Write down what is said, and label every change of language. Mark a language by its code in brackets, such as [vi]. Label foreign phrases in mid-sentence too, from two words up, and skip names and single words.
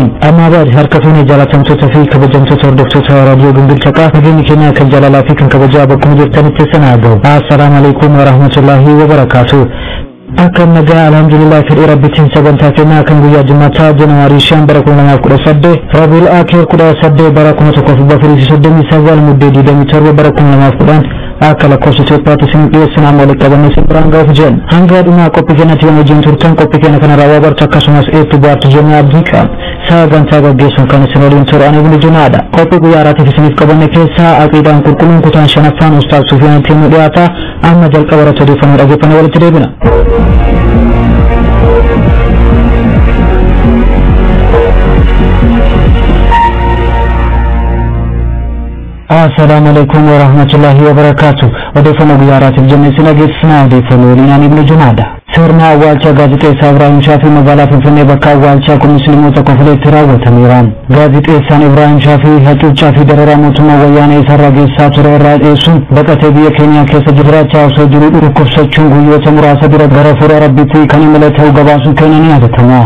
[ar] أما بعد, [om] harkatuni jalatamtoota fi kabajamtoota hordoftoota raadiyoo Gumbil Chaqaa nageenyi keenya kan jaalalaa fi kan kabajaa bakkuma jirtanitti sanaa. [ar] السلام عليكم ورحمة الله وبركاته. [om] Akan nagaa alhamdulillah fedhii rabbitiin sagantaa keenyaa kan guyyaa Jumaataa Janaarii 5 bara 2018 Rabiul Aakhir 18 bara 1439 muddee 27 bara 2010 akka lakkoofsa Itoophiyaatti isin dhiyeessinaa walitti qabannee simbiraan gahuuf jenna. Hanga dhumaa qophii keenyatti yoo wajjin turtan qophii keenya kana raawwaa bartu akkasumas eebbi baartu jennee abdii qabna. Sagantaa gaggeessuun kan isin waliin turu ani Ibnu Junaadha. Qophii guyyaa har'aatiif isiniif qabanne keessaa aqiidaan qulqulluun kutaan 5ffaan Ustaaz Sufiyaan Tiimuu dhiyaata. Amma jalqaba irratti odeeffannoo dhaggeeffannee walitti deebina. [ar] السلام عليكم ورحمة الله وبركاته. [om] Odeeffannoo guyyaa har'aatiif jennee isin dhageessisnaa odeeffannoo waliin ani Ibnu Junaadha. Sirna awwaalcha gaazexeessaa Ibrahim Shaafii magaalaa Finfinnee bakka awwaalchaa kun musliimoota qofileetti raawwatameera. Gaazexeessaan Ibrahim Shaafii hacuuccaa fi dararaa mootummaa wayyaanee isarraa geessaa ture irraa dheessuun baqatee biyya keenya keessa jiraachaa osoo jiru dhukkubsachuun guyyoota muraasa dura gara fuula rabbiitti kan imala ta'uu gabaasuun keenya ni yaadatama.